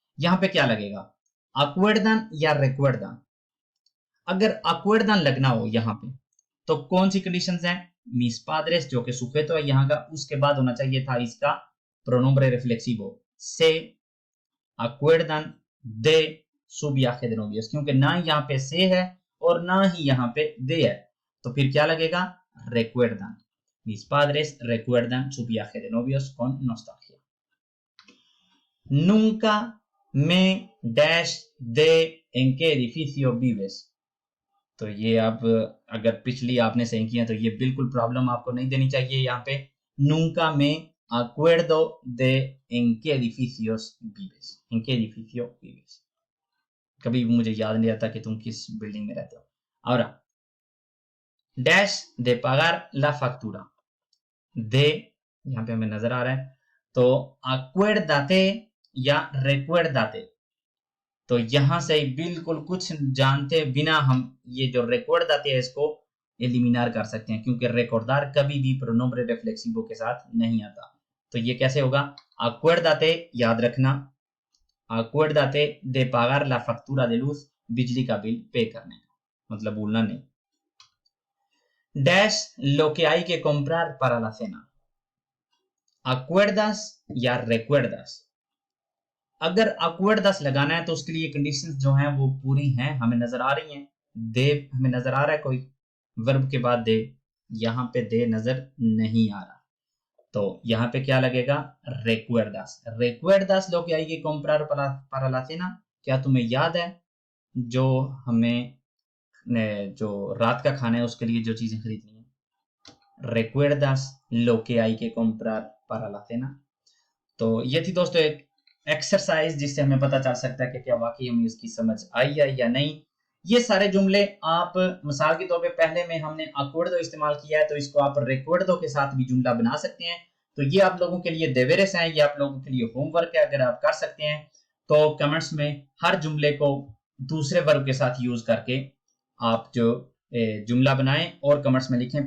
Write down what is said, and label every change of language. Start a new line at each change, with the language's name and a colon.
Hindi: यहाँ पे क्या लगेगा, acuerdan या recuerdan? अगर acuerdan लगना हो यहाँ पे तो कौन सी कंडीशंस हैं, mis padres जो कि सुफेतो है यहाँ का, उसके बाद होना चाहिए था इसका pronombre reflexivo,
Spanish: se acuerdan de su viaje de novios,
Hindi: क्योंकि ना यहाँ पे से है और ना ही यहाँ पे de है, तो फिर क्या लगेगा, recuerdan।
Spanish: Mis padres recuerdan su viaje de novios con nostalgia। Nunca me dash de en qué edificio vives।
Hindi: तो ये अब अगर पिछली आपने सही किया तो ये बिल्कुल प्रॉब्लम आपको नहीं देनी चाहिए। यहाँ पे
Spanish: nunca me acuerdo de en qué edificios vives, en qué edificio vives,
Hindi: कभी मुझे याद नहीं रहता कि तुम किस बिल्डिंग में रहते हो।
Spanish: Ahora, dash de pagar la factura,
Hindi: de यहाँ पे हमें नजर आ रहा है, तो acuérdate या recuérdate, तो यहां से बिल्कुल कुछ जानते बिना हम ये जो recuérdate है इसको एलिमिनार कर सकते हैं, क्योंकि recordar कभी भी pronombre reflexivo के साथ नहीं आता। तो ये कैसे होगा, acuérdate याद रखना,
Spanish: acuérdate de pagar la factura de luz,
Hindi: बिजली का बिल पे करने का, मतलब भूलना नहीं।
Spanish: डैश lo que hay que comprar para la cena, acuerdas या recuerdas?
Hindi: अगर acuerdas लगाना है तो उसके लिए कंडीशंस जो हैं वो पूरी हैं, हमें नजर आ रही हैं। दे हमें नजर आ रहा है, कोई वर्ब के बाद दे, यहाँ पे दे नजर नहीं आ रहा, तो यहाँ पे क्या लगेगा, recuerdas।
Spanish: recuerdas lo que hay que comprar para la cena,
Hindi: क्या तुम्हें याद है जो हमें जो रात का खाना है उसके लिए जो चीजें खरीदनी है।
Spanish: recuerdas lo que hay que comprar para la cena।
Hindi: तो ये थी दोस्तों एक एक्सरसाइज जिससे हमें पता चल सकता है कि क्या वाकई हमें इसकी समझ आई है या नहीं। ये सारे जुमले आप मिसाल के तौर पे पहले में हमने acuerdo इस्तेमाल किया है, तो इसको आप recuerdo के साथ भी जुमला बना सकते हैं। तो ये आप लोगों के लिए देवेरेस है, ये आप लोगों के लिए होमवर्क है, अगर आप कर सकते हैं तो कमेंट्स में हर जुमले को दूसरे वर्ब के साथ यूज करके आप जो जुमला बनाएं और कमेंट्स में लिखें।